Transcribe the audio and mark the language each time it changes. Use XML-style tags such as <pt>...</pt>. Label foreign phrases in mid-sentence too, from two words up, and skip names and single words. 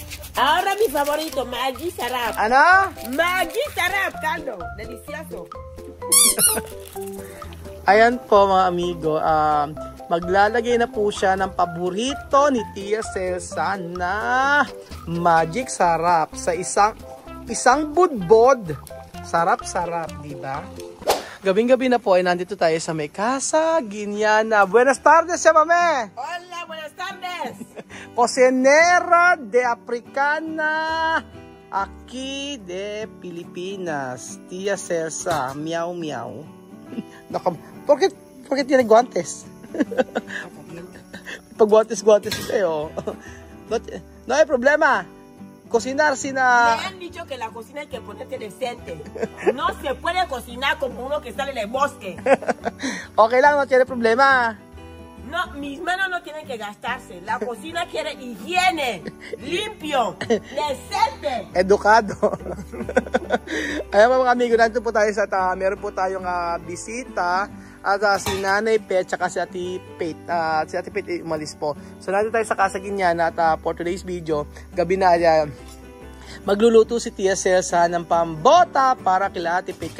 <es>Ahora mi favorito, Maggi Sarap.</es> <tl>Ano?</tl> <es>Maggi Sarap, caldo. Delicioso.</es> <tl>Ayan po mga amigo, maglalagay na po siya ng paborito ni Tia Celsa na Magic Sarap sa isang budbod. Sarap-sarap, di ba? Gabing-gabi na po ay nandito tayo sa may Casa Guiniana.</tl> <es>Buenas tardes, mame! Hola, buenas tardes. Cocinera de Africana aquí de Pilipinas. Tia Celsa, miau miau. ¿Por qué tiene guantes?</es> <tl>Pag-guantes kayo.</tl> <es>No hay problema. Cocinar sin... Me han dicho que la cocina hay que ponerte decente. No se puede cocinar como uno que sale del bosque.</es> <tl>Okay lang,</tl> <es>no tiene problema. No, mis manos no tienen que gastarse. La cocina quiere higiene, limpio, decente.</es> <tl>Edukado. Ayan mga amigo, nandito po tayo sa meron po tayong bisita. At si Nanay Pet, tsaka si Ate Pate. Si Ate Pate umalis po. So nandito tayo sa Casa Guiniana at</tl> <en>for today's video,</en> <tl>gabi na magluluto si Tia Celsa ng pambota para kila Ate Pate.</tl>